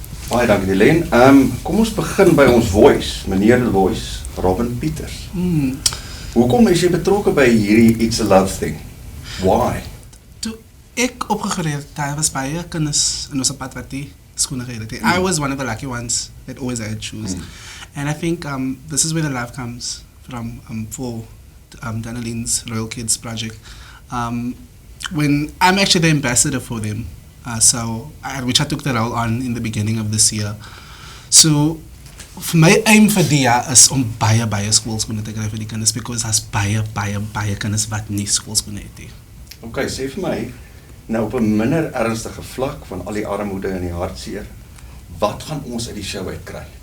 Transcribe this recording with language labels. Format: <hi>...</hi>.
<af>Baie dankie Len. Kom ons begin by ons voice, meneer</af> <en>the voice,</en> <af>Robin Pieters. Hoekom is jy betrokke by hierdie</af> <en>It's a Love Thing? Why?</en> <af>Toe ek opgegroeid het, daar was baie kinders in ons pad wat die skoene gehad het.</af> <en>I was one of the lucky ones that always had shoes. And I think this is where the love comes from for Danneline's Royal Kids project. When I'm actually the ambassador for them, which I took the role on in the beginning of this year. So my aim</en> <af>vir die jaar is om baie skoolskoene te kry vir die kinders,</af> <en>because</en> <af>daar's baie kinders wat nie skoolskoene het nie. Okay, sê vir my, nou op 'n minder ernstige vlak van al die armoede en die hartseer, wat gaan ons uit die show uit kry?</af>